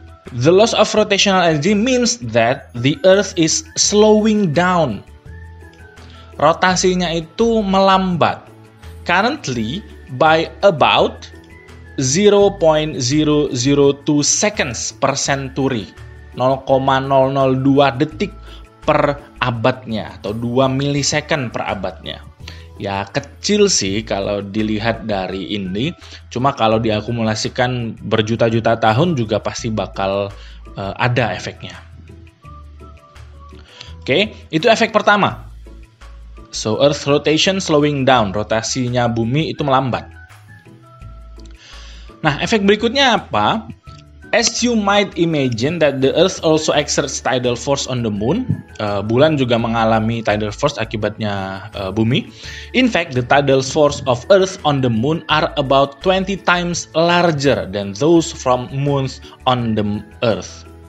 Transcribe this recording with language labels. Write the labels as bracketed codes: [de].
[en] The loss of rotational energy means that the Earth is slowing down. [id] Rotasinya itu melambat. [en] Currently, by about 0.002 seconds per century. [id] 0,002 detik per abadnya atau 2 milisecond per abadnya. Ya kecil sih kalau dilihat dari ini, cuma kalau diakumulasikan berjuta-juta tahun juga pasti bakal ada efeknya. Oke, itu efek pertama. [en] So Earth rotation slowing down, [id] rotasinya bumi itu melambat. Nah, efek berikutnya apa? [en] As you might imagine that the Earth also exerts tidal force on the moon. [id] Bulan juga mengalami tidal force akibatnya bumi. [en] In fact, the tidal force of Earth on the moon are about 20 times larger than those from moons on the Earth.